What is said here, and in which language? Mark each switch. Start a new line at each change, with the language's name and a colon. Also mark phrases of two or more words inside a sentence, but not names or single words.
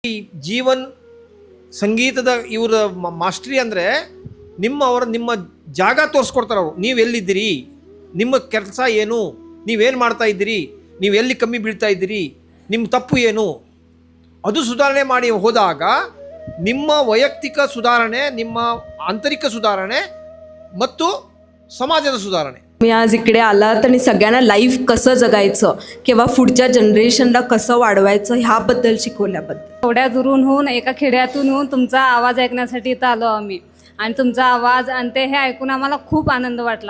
Kannada: ಈ ಜೀವನ್ ಸಂಗೀತದ ಇವ್ರ ಮಾಸ್ಟ್ರಿ ಅಂದರೆ ನಿಮ್ಮ ಜಾಗ ತೋರಿಸ್ಕೊಡ್ತಾರೆ ಅವರು. ನೀವು ಎಲ್ಲಿದ್ದೀರಿ, ನಿಮ್ಮ ಕೆಲಸ ಏನು, ನೀವೇನು ಮಾಡ್ತಾ ಇದ್ದೀರಿ, ನೀವು ಎಲ್ಲಿ ಕಮ್ಮಿ ಬೀಳ್ತಾ ಇದ್ದೀರಿ, ನಿಮ್ಮ ತಪ್ಪು ಏನು, ಅದು ಸುಧಾರಣೆ ಮಾಡಿ ಹೋದಾಗ ನಿಮ್ಮ ವೈಯಕ್ತಿಕ ಸುಧಾರಣೆ, ನಿಮ್ಮ ಆಂತರಿಕ ಸುಧಾರಣೆ ಮತ್ತು
Marathi: समाजाचा सुधारणे. मी आज इकडे आला तर सगळ्यांना लाईफ कसं जगायचं किंवा पुढच्या जनरेशनला कसं वाढवायचं ह्याबद्दल शिकवल्याबद्दल. थोड्या दुरून होऊन एका खेड्यातून होऊन तुमचा आवाज ऐकण्यासाठी इथं आलो आम्ही आणि तुमचा आवाज आणि ते हे ऐकून आम्हाला खूप आनंद वाटला.